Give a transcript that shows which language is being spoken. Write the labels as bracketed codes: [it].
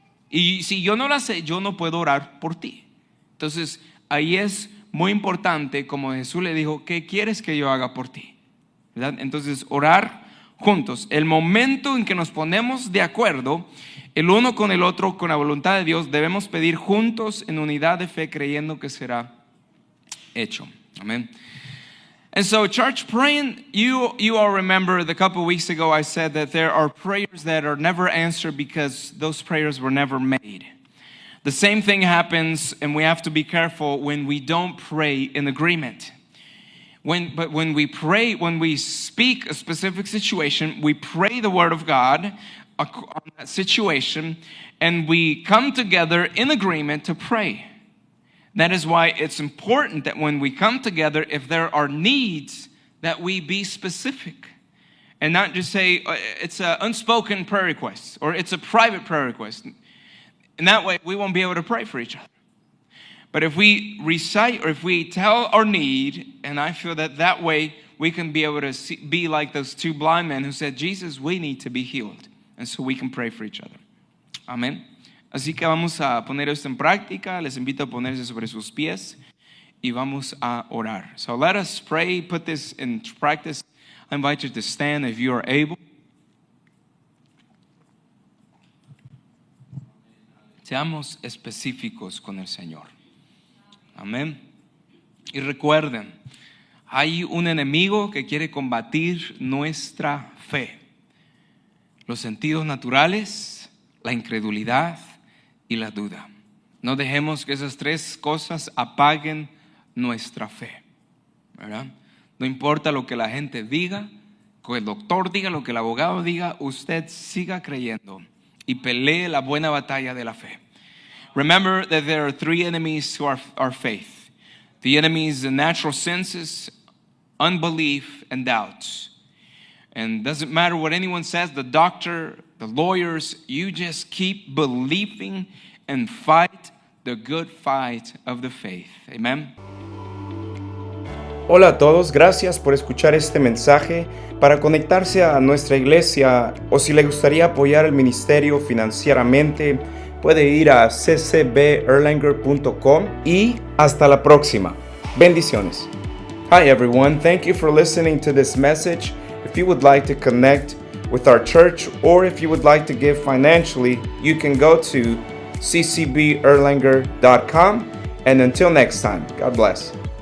[es] Y si yo no la sé, yo no puedo orar por ti. Entonces, ahí es muy importante, como Jesús le dijo, ¿qué quieres que yo haga por ti? ¿Verdad? Entonces, orar juntos. El momento en que nos ponemos de acuerdo, el uno con el otro, con la voluntad de Dios, debemos pedir juntos en unidad de fe, creyendo que será hecho. Amén. [en] And so, church, praying, you all remember the couple of weeks ago I said that there are prayers that are never answered because those prayers were never made. The same thing happens, and we have to be careful when we don't pray in agreement. But when we pray, when we speak a specific situation, we pray the word of God on that situation, and we come together in agreement to pray. That is why it's important that when we come together, if there are needs, that we be specific and not just say it's an unspoken prayer request or it's a private prayer request. And that way we won't be able to pray for each other. But if we recite or if we tell our need, and I feel that way we can be able to be like those two blind men who said, Jesus, we need to be healed. And so we can pray for each other. [es] Amén. Así que vamos a poner esto en práctica. Les invito a ponerse sobre sus pies y vamos a orar. [en] So let us pray, put this in practice. I invite you to stand if you are able. [es] Seamos específicos con el Señor. Amén. Y recuerden, hay un enemigo que quiere combatir nuestra fe. Los sentidos naturales, la incredulidad y la duda. No dejemos que esas tres cosas apaguen nuestra fe, ¿verdad? No importa lo que la gente diga, que el doctor diga, lo que el abogado diga, usted siga creyendo y pelee la buena batalla de la fe. [en] Remember that there are three enemies to our faith. The enemy is the natural senses, unbelief, and doubts. And doesn't matter what anyone says, the doctor, the lawyers, you just keep believing and fight the good fight of the faith. Amen. [es] Hola a todos, gracias por escuchar este mensaje. Para conectarse a nuestra iglesia o si le gustaría apoyar el ministerio financieramente, puede ir a ccberlanger.com y hasta la próxima. Bendiciones. [en] Hi everyone, thank you for listening to this message. If you would like to connect with our church or if you would like to give financially, you can go to ccberlanger.com. And until next time, God bless.